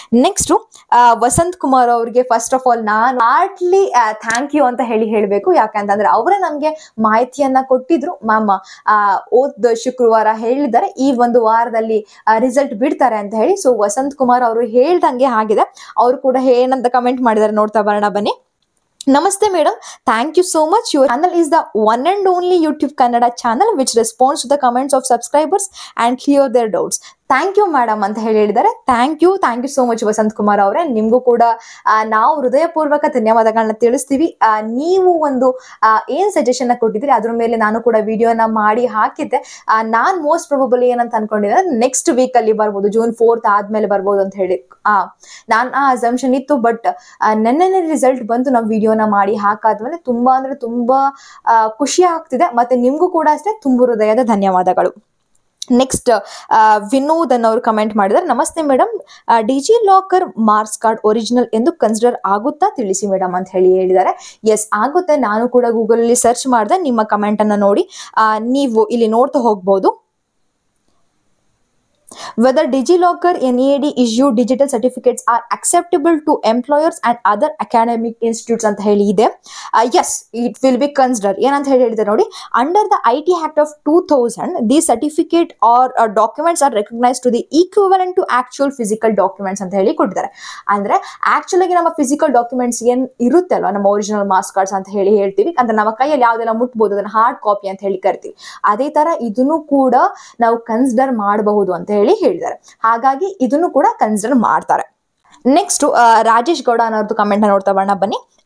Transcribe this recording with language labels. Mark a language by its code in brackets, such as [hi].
[kn] Next Vasant Kumar ಅವ್ರಿಗೆ first of all ನಾನು Hartley thank you ಅಂತ ಹೇಳ್ಬೇಕು. ಯಾಕಂತಂದ್ರೆ ಅವರೇ ನಮ್ಗೆ ಮಾಹಿತಿಯನ್ನ ಕೊಟ್ಟಿದ್ರು. ಮ್ಯಾಮ್ ಓದ್ ಶುಕ್ರವಾರ ಹೇಳಿದ್ದಾರೆ ಈ ಒಂದು ವಾರದಲ್ಲಿ ರಿಸಲ್ಟ್ ಬಿಡ್ತಾರೆ ಅಂತ ಹೇಳಿ. ಸೊ ವಸಂತ್ ಕುಮಾರ್ ಅವರು ಹೇಳ್ದಂಗೆ ಆಗಿದೆ. ಅವರು ಕೂಡ ಏನಂತ ಕಮೆಂಟ್ ಮಾಡಿದ್ದಾರೆ ನೋಡ್ತಾ ಬರೋಣ ಬನ್ನಿ. [en] Namaste madam, thank you so much. Your channel is the one and only YouTube Kannada channel which responds to the comments of subscribers and clear their doubts. [kn] Thank you madam ಅಂತ ಹೇಳಿದ್ದಾರೆ. [en] thank you so much [kn] Vasant Kumar ಅವರೇ. ನಿಮ್ಗೂ ಕೂಡ ನಾವು ಹೃದಯಪೂರ್ವಕ ಧನ್ಯವಾದಗಳನ್ನ ತಿಳಿಸ್ತೀವಿ. ನೀವು ಒಂದು ಏನ್ ಸಜೆಷನ್ ಕೊಟ್ಟಿದ್ರಿ ಅದ್ರ ಮೇಲೆ ನಾನು ಕೂಡ ವಿಡಿಯೋನ ಮಾಡಿ ಹಾಕಿದ್ದೆ. ನಾನ್ ಮೋಸ್ಟ್ ಪ್ರೊಬಬಲಿ ಏನಂತ ಅನ್ಕೊಂಡಿದ್ದೆ, ನೆಕ್ಸ್ಟ್ ವೀಕ್ ಅಲ್ಲಿ ಬರ್ಬೋದು, June 4th ಆದ್ಮೇಲೆ ಬರ್ಬೋದು ಅಂತ ಹೇಳಿ ನಾನ್ ಆ ಅಸಂಪ್ಷನ್ ಇತ್ತು. ಬಟ್ ನೆನ್ನೆ ರಿಸಲ್ಟ್ ಬಂತು, ನಾವು ವಿಡಿಯೋನ ಮಾಡಿ ಹಾಕಾದ್ಮೇಲೆ ತುಂಬಾ ಅಂದ್ರೆ ತುಂಬಾ ಖುಷಿ ಆಗ್ತಿದೆ. ಮತ್ತೆ ನಿಮ್ಗೂ ಕೂಡ ಅಷ್ಟೇ ತುಂಬು ಹೃದಯದ ಧನ್ಯವಾದಗಳು. ನೆಕ್ಸ್ಟ್ ವಿನೋದ್ ಅನ್ನೋರು ಕಮೆಂಟ್ ಮಾಡಿದ್ದಾರೆ. ನಮಸ್ತೆ madam, DG locker marks card original ಎಂದು ಕನ್ಸಿಡರ್ ಆಗುತ್ತಾ ತಿಳಿಸಿ ಮೇಡಮ್ ಅಂತ ಹೇಳಿದ್ದಾರೆ. ಎಸ್ ಆಗುತ್ತೆ. ನಾನು ಕೂಡ ಗೂಗಲ್ ಅಲ್ಲಿ ಸರ್ಚ್ ಮಾಡಿದೆ, ನಿಮ್ಮ ಕಮೆಂಟ್ ಅನ್ನ ನೋಡಿ ನೀವು ಇಲ್ಲಿ ನೋಡ್ತಾ ಹೋಗ್ಬೋದು. [en] Whether DigiLocker NEAD issued digital certificates are acceptable to employers and other academic institutes [kn] ಅಂತ ಹೇಳಿ ಇದೆ. [en] Yes, it will be considered. [kn] ಏನಂತ ಹೇಳಿದೆ ನೋಡಿ, [en] under the IT Act of 2000 these certificate or documents are recognized to the equivalent to actual physical documents [kn] ಅಂತ ಹೇಳಿ ಕೊಟ್ಟಿದ್ದಾರೆ. ಅಂದ್ರೆ ಆಕ್ಚುಲ್ ಆಗಿ ನಮ್ಮ ಫಿಸಿಕಲ್ ಡಾಕ್ಯುಮೆಂಟ್ಸ್ ಏನ್ ಇರುತ್ತೆ ಅಲ್ವಾ, ನಮ್ಮ ಒರಿಜಿನಲ್ ಮಾರ್ಕ್ಸ್ ಕಾರ್ಡ್ಸ್ ಅಂತ ಹೇಳ್ತೀವಿ. ಅಂದ್ರೆ ನಮ್ಮ ಕೈಯಲ್ಲಿ ಯಾವ್ದೆಲ್ಲ ಮುಟ್ಬೋದು ಅದನ್ನ ಹಾರ್ಡ್ ಕಾಪಿ ಅಂತ ಹೇಳಿ ಕರಿತೀವಿ. ಅದೇ ತರ ಇದನ್ನು ಕೂಡ ನಾವು ಕನ್ಸಿಡರ್ ಮಾಡಬಹುದು ಅಂತ ಹೇಳಿದ್ದಾರೆ. ಹಾಗಾಗಿ ಇದನ್ನು ಕೂಡ ಕನ್ಸಿಡರ್ ಮಾಡ್ತಾರೆ. ನೆಕ್ಸ್ಟ್ ರಾಜೇಶ್ ಗೌಡ ಅನ್ನೋರ್ದು ಕಮೆಂಟ್ ನೋಡ್ತಾ ಬರೋಣ ಬನ್ನಿ.